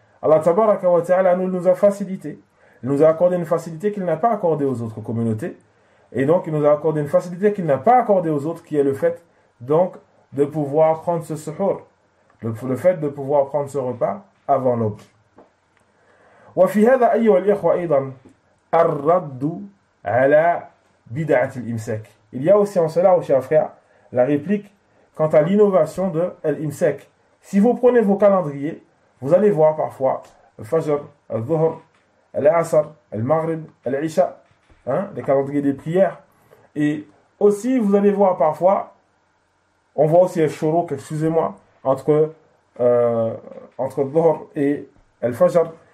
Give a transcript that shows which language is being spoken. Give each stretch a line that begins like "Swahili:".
French: Allah Tabaraka wa Ta'ala nous a facilité. Il nous a accordé une facilité qu'il n'a pas accordée aux autres communautés. Et donc il nous a accordé une facilité qu'il n'a pas accordée aux autres, qui est le fait donc de pouvoir prendre ce suhour, le fait de pouvoir prendre ce repas avant l'aube.
Arabic: وفي هذا أيها الإخوة أيضا الرد على بدعة الإمساك.
French: Il y a aussi en cela, chers frères, la réplique quant à l'innovation de l'imsak. Si vous prenez vos calendriers, vous allez voir parfois le Fajr, le Dhuhr, l'Asr, le Maghrib, l'Isha, les calendriers des prières. Et aussi, vous allez voir parfois, on voit aussi le Shuruq, excusez-moi, entre Dhuhr et le Fajr.